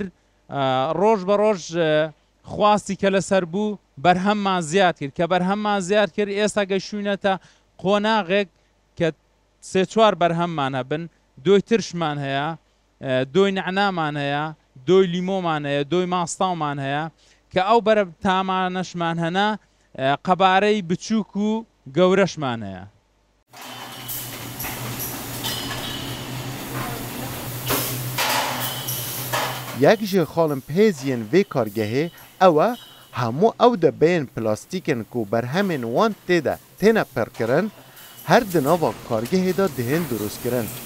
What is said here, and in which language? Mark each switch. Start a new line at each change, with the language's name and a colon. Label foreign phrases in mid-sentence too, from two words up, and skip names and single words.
Central Kurdish: ڕۆژ بە ڕۆژ خواستی کە لەسەر بوو بەرهەممان زیاد کرد کە بەرهەممان زیاد کرد ئێستا گەیشتوونەتە قۆناغێک کە 3-4 بەرهەممان هەبن دۆی ترشمان هەیە دۆی نعنامان هەیە دۆی لیمۆمان هەیە دۆی ماستاومان هەیە کە ئەو بەرە تامانەشمان هەنا قەبارەی بچووک و گەورەشمان هەیە.
Kurdish: یک جی خالم پیزین وی کارگهه اوه همو او ده بین پلاستیکن کو بر همین وان تیده تینه پر کرن هر دناوا کارگهه دا دهن درست کرن.